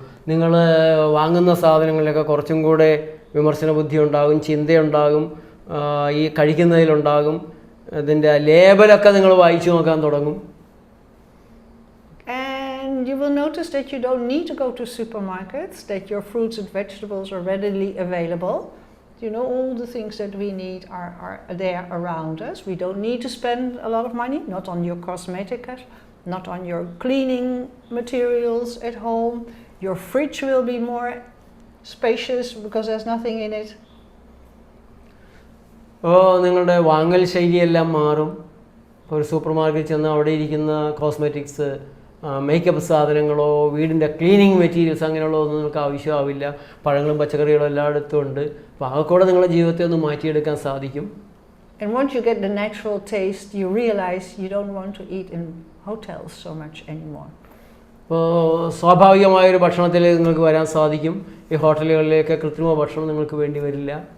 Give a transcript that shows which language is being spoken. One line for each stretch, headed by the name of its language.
Malayalam: നിങ്ങൾ വാങ്ങുന്ന സാധനങ്ങളിലൊക്കെ കുറച്ചും കൂടെ വിമർശന ബുദ്ധി ഉണ്ടാകും, ചിന്തയുണ്ടാകും, ഈ കഴിക്കുന്നതിലുണ്ടാകും. അതിൻ്റെ ലേബലൊക്കെ നിങ്ങൾ വായിച്ചു നോക്കാൻ തുടങ്ങും.
English: And you will notice that you don't need to go to supermarkets, that your fruits and vegetables are readily available. All the things that we need are there around us. We don't need to spend a lot of money, not on your cosmetics, not on your cleaning materials at home. Your fridge will be more spacious because there's nothing in it.
Malayalam: നിങ്ങളുടെ വാങ്ങൽ ശൈലിയെല്ലാം മാറും. ഒരു super മാർക്കറ്റിൽ ചെന്ന് അവിടെ ഇരിക്കുന്ന cosmetics, makeup സാധനങ്ങളോ വീടിൻ്റെ cleaning materials അങ്ങനെയുള്ളതൊന്നും നിങ്ങൾക്ക് ആവശ്യമാവില്ല. പഴങ്ങളും പച്ചക്കറികളും എല്ലായിടത്തും ഉണ്ട്. അപ്പോൾ അതൊക്കെ നിങ്ങളുടെ ജീവിതത്തെ ഒന്ന് മാറ്റിയെടുക്കാൻ സാധിക്കും.
English: And once you get the natural taste, you realize you don't want to eat in hotels so much anymore.
Malayalam: അപ്പോൾ സ്വാഭാവികമായൊരു ഭക്ഷണത്തിലേക്ക് നിങ്ങൾക്ക് വരാൻ സാധിക്കും. ഈ ഹോട്ടലുകളിലേക്ക് കൃത്രിമ ഭക്ഷണം നിങ്ങൾക്ക് വേണ്ടി വരില്ല.